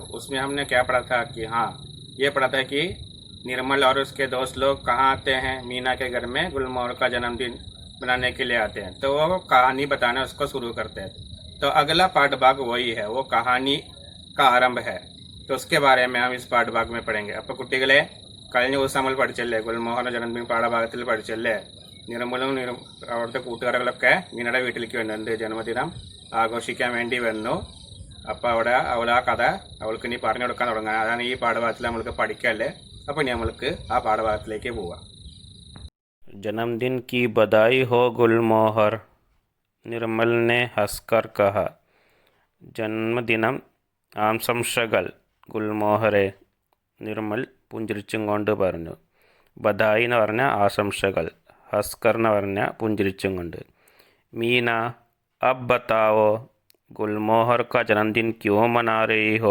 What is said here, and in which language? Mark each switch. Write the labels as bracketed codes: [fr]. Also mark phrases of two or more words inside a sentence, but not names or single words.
[hi] उसमें हमने क्या पढ़ा था कि ये पढ़ा था कि निर्मल और उसके दोस्त लोग कहाँ आते हैं, मीना के घर में गुलमोहर का जन्मदिन मनाने के लिए आते हैं। तो वो कहानी बताना उसको शुरू करते हैं। तो अगला पाठ भाग वही है, वो कहानी का आरंभ है। तो उसके बारे में हम इस पाठ भाग में पढ़ेंगे। [ml] അപ്പോൾ കുട്ടികളെ, കഴിഞ്ഞ ദിവസം നമ്മൾ പഠിച്ചല്ലേ ഗുൽമോഹറിന്റെ ജന്മദിന പാഠഭാഗത്തിൽ പഠിച്ചല്ലേ നിർമ്മലും അവിടുത്തെ കൂട്ടുകാരികളൊക്കെ മീനയുടെ വീട്ടിലേക്ക് വന്നു, എന്ത് ജന്മദിനം ആഘോഷിക്കാൻ വേണ്ടി വന്നു. അപ്പോൾ അവിടെ അവൾ ആ കഥ അവൾക്ക് ഇനി പറഞ്ഞു കൊടുക്കാൻ തുടങ്ങാൻ, അതാണ് ഈ പാഠഭാഗത്തിൽ നമ്മൾക്ക് പഠിക്കല്ലേ. അപ്പോൾ ഇനി നമ്മൾക്ക് ആ പാഠഭാഗത്തിലേക്ക് പോവാം. [hi] जन्मदिन की बधाई हो गुलमोहर, निर्मल ने हंसकर कहा. [ml] ജന്മദിനം ആശംസകൾ ഗുൽമോഹറെ, നിർമ്മൽ പുഞ്ചിരിച്ചും കൊണ്ട് പറഞ്ഞു. ബധായി എന്ന് പറഞ്ഞാൽ ആശംസകൾ, ഹസ്കർ എന്ന് പറഞ്ഞാൽ പുഞ്ചിരിച്ചും കൊണ്ട്. [hi] मीना अब बताओ गुलमोहर का जन्मदिन क्यों मना रही हो.